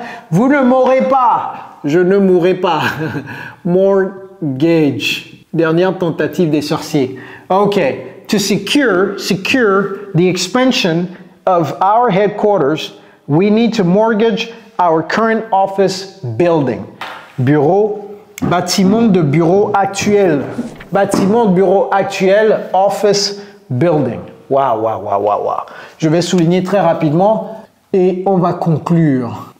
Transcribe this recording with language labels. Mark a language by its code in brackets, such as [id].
[fr] Vous ne mourrez pas, je ne mourrai pas. Mortgage, dernière tentative des sorciers. Ok. [en] To secure the expansion of our headquarters, we need to mortgage our current office building. [fr] Bureau, bâtiment de bureau actuel. Bâtiment de bureau actuel, office building. Wow. Je vais souligner très rapidement et on va conclure.